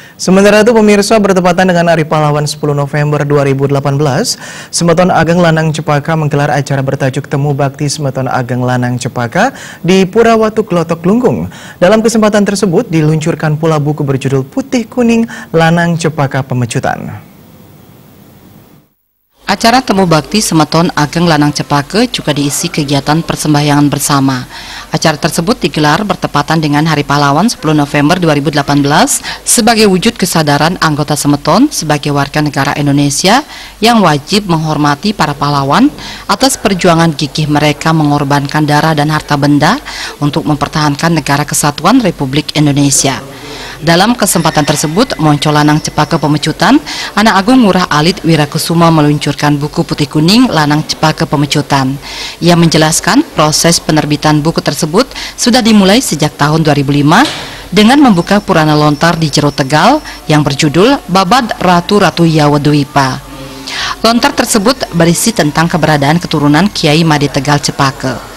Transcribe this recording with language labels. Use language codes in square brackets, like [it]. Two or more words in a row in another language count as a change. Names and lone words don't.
[id] Sementara itu pemirsa, bertepatan dengan Hari Pahlawan 10 November 2018, Semeton Ageng Lanang Cepaka menggelar acara bertajuk Temu Bakti Semeton Ageng Lanang Cepaka di Pura Watu Klotok Klungkung. Dalam kesempatan tersebut diluncurkan pula buku berjudul Putih Kuning Lanang Cepaka Pemecutan. Acara Temu Bakti Semeton Ageng Lanang Cepaka juga diisi kegiatan persembahyangan bersama. Acara tersebut digelar bertepatan dengan Hari Pahlawan 10 November 2018 sebagai wujud kesadaran anggota Semeton sebagai warga negara Indonesia yang wajib menghormati para pahlawan atas perjuangan gigih mereka mengorbankan darah dan harta benda untuk mempertahankan negara kesatuan Republik Indonesia. Dalam kesempatan tersebut, Monco Lanang Cepaka Pemecutan, Anak Agung Ngurah Alit Wirakusuma meluncurkan buku Putih Kuning Lanang Cepaka Pemecutan. Ia menjelaskan proses penerbitan buku tersebut sudah dimulai sejak tahun 2005 dengan membuka Purana Lontar di Jero Tegal yang berjudul Babad Ratu-Ratu Yawadwipa. Lontar tersebut berisi tentang keberadaan keturunan Kiai Made Tegal Cepaka.